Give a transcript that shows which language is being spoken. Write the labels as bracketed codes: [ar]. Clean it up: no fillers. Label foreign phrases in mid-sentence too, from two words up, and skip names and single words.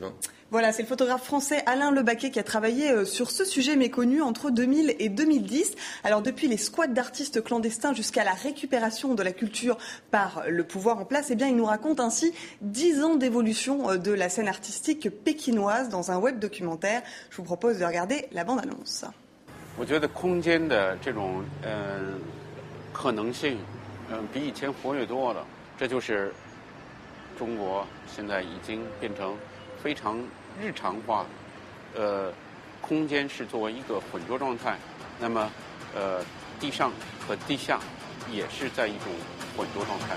[fr] Voilà, c'est le photographe français Alain Lebaquet qui a travaillé sur ce sujet méconnu entre 2000 et 2010. Alors depuis les squats d'artistes clandestins jusqu'à la récupération de la culture par le pouvoir en place, eh bien il nous raconte ainsi 10 ans d'évolution de la scène artistique pékinoise dans un web documentaire. Je vous propose de regarder la bande-annonce. [zh] 可能性，比以前活跃多了。这就是中国现在已经变成非常日常化，空间是作为一个混浊状态，那么地上和地下也是在一种混浊状态。